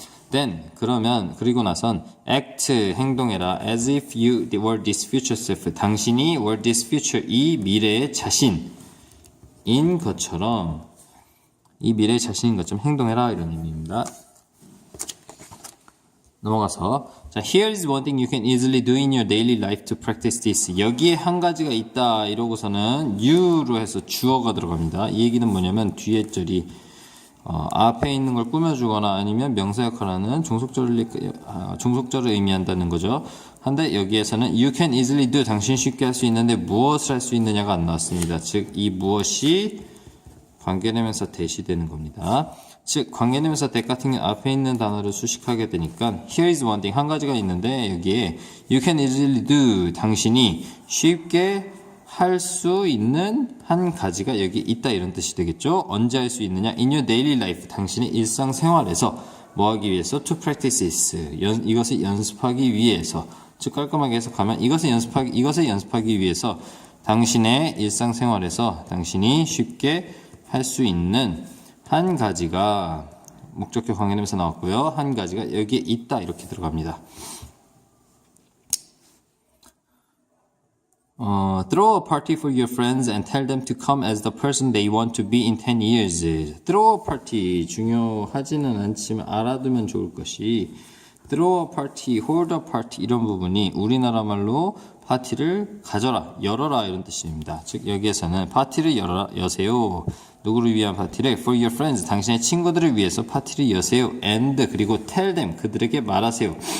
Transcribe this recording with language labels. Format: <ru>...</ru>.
<ko>then 그리고 나선 act 행동해라</ko> <en>as if you were this future self</en> <ko>당신이</ko> <en>were this future</en> <ko>이 미래의 자신인 것처럼 이 미래의 자신인 것처럼 행동해라 이런 의미입니다. 넘어가서 자,</ko> <en>here is one thing you can easily do in your daily life to practice this.</en> <ko>여기에 한 가지가 있다 이러고서는 you로 해서 주어가 들어갑니다. 이 얘기는 뭐냐면 뒤에 절이 앞에 있는 걸 꾸며주거나 아니면 명사 역할을 하는 종속절을 의미한다는 거죠. 한데 여기에서는</ko> <en>you can easily do</en> <ko>당신이 쉽게 할 수 있는데 무엇을 할 수 있느냐가 안 나왔습니다. 즉 이 무엇이 관계대명사 대시되는 겁니다. 즉 관계대명사 대 같은 경우 앞에 있는 단어를 수식하게 되니까</ko> <en>here is one thing</en> <ko>한 가지가 있는데 여기에</ko> <en>you can easily do</en> <ko>당신이 쉽게 할 수 있는 한 가지가 여기 있다 이런 뜻이 되겠죠. 언제 할 수 있느냐</ko> <en>in your daily life</en> <ko>당신의 일상생활에서 뭐 하기 위해서</ko> <en>to practice this</en> <ko>이것을 연습하기 위해서 즉 깔끔하게 해석하면 이것을 연습하기 위해서 당신의 일상생활에서 당신이 쉽게 할 수 있는 한 가지가 목적격 관계대명사 나왔고요. 한 가지가 여기에 있다 이렇게 들어갑니다.</ko> <en>Throw a party for your friends and tell them to come as the person they want to be in 10 years. Throw a party</en> <ko>중요하지는 않지만 알아두면 좋을 것이</ko> <en>throw a party, hold a party</en> <ko>이런 부분이 우리나라 말로 파티를 가져라, 열어라 이런 뜻입니다. 즉 여기에서는 파티를 여세요. 누구를 위한 파티를?</ko> <en>For your friends,</en> <ko>당신의 친구들을 위해서 파티를 여세요. And 그리고</ko> <en>tell them,</en> <ko>그들에게 말하세요.</ko>